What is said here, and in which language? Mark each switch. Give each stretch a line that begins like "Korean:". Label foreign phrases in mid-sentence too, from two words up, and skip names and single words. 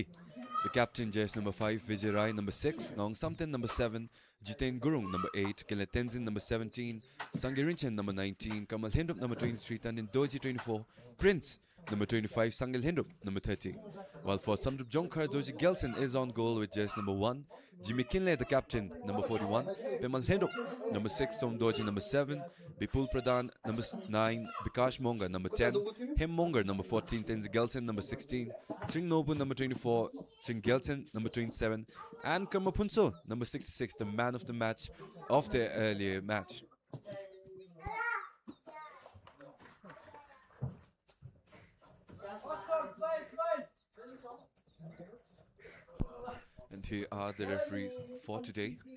English: The captain, Jayesh, number 5, Vijay Rai, number 6, Ngong Samten, number 7, Jiten Gurung, number 8, Kele Tenzin, number 17, Sangirinchen, number 19, Kamal Hindup, number 23, Tanin Doji, 24, Prince, number 25, Sangil Hindup, number 30. While for SAMDRUPJONKHAR, Doji Gelson is on goal with Jayesh, number 1, Jimmy Kinley, the captain, number 41, Pemal Hindup, number 6, Som Doji, number 7, Bipul Pradhan, number 9, Bikash Monga, number 10, Him Mongar, number 14, Tenzi Gelson, number 16, Sring Nobu, number 24, Sring Gelson, number 27, and Kamapunso, number 66, the man of the match of the earlier match. And here are the referees for today.